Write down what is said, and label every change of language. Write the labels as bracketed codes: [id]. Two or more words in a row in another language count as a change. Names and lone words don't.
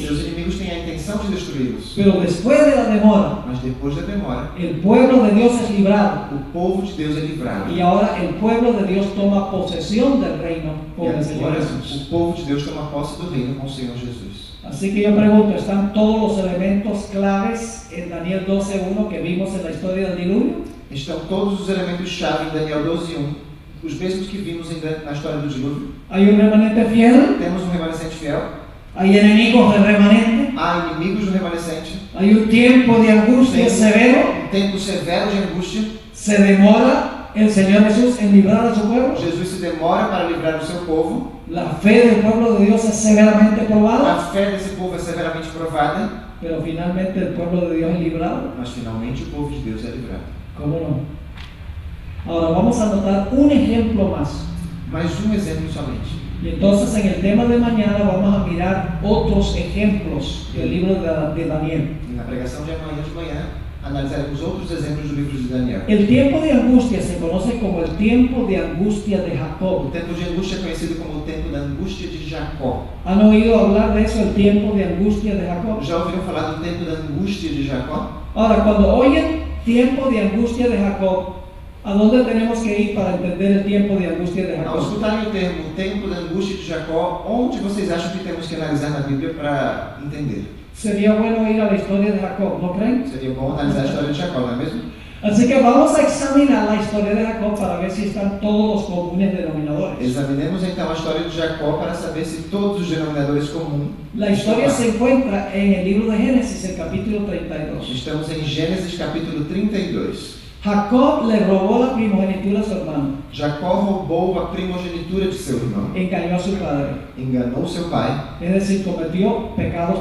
[pt] Seus inimigos têm a intenção de destruí-los. [es] Pero después de la demora, [pt] Mas depois da demora, [es] el pueblo de Dios es librado. [pt] o povo de Deus é livrado. [es] Y ahora el pueblo de Dios toma posesión del reino [pt] E [es] con el Señor [pt] agora [es] Jesús. [pt] o povo de Deus toma posse do reino com o Senhor Jesus. [es] Así que yo pregunto, ¿están todos los elementos claves en Daniel 12:1 que vimos en la historia del diluvio? [pt] Estão todos os elementos-chave em Daniel 12:1, os mesmos que vimos na história do dilúvio. [es] ¿Hay un remanente fiel? [pt] Temos um remanescente fiel. [es] ¿Hay enemigos del remanente? [pt] Há inimigos do remanescente. [es] ¿Hay un tiempo de angustia severo? [pt] Um tempo severo de angústia. [es] ¿Se demora el Señor Jesús en librar a su pueblo? [pt] Jesus se demora para livrar o seu povo. [es] La fe del pueblo de Dios es severamente [pt] A [es] probada, [pt] fé desse povo é severamente provada, [es] pero finalmente el pueblo de Dios es librado. [pt] mas finalmente o povo de Deus é livrado. [es] ¿Cómo no? Ahora vamos a notar un ejemplo más. [pt] Mais um exemplo somente. [es] Y entonces en el tema de mañana vamos a mirar otros ejemplos del libro de Daniel. [pt] E na pregação de amanhã analisaremos outros exemplos do livro de Daniel. [es] El tiempo de angustia se conoce como el tiempo de angustia de [pt] O [es] Jacob. [pt] tempo de angústia é conhecido como o tempo da angústia de Jacó. [es] ¿Han oído hablar de eso, el tiempo de angustia de Jacob? [pt] Já ouviram falar do tempo da angústia de Jacó? [es] Ahora, cuando oyen tiempo de angustia de Jacob, ¿a dónde tenemos que ir para entender el tiempo de angustia de [pt] Ao [es] Jacob? [pt] escutarem o termo tempo da angústia de Jacó, onde vocês acham que temos que analisar na Bíblia para entender? [es] Sería bueno ir a la historia de Jacob, ¿no creen? [pt] Seria bom analisar a história de Jacó, não é mesmo? [es] Así que vamos a examinar la historia de Jacob para ver si están todos los comunes denominadores. [pt] Examinemos então a história de Jacó para saber se todos os denominadores comuns. [es] La historia se encuentra en el libro de Génesis, el capítulo 32. [pt] Estamos em Gênesis capítulo 32. [es] Jacob le robó la primogenitura a su hermano, [pt] Jacó roubou a primogenitura de seu irmão, [es] engañó a su padre, [pt] enganou seu pai, [es] es decir, cometió pecados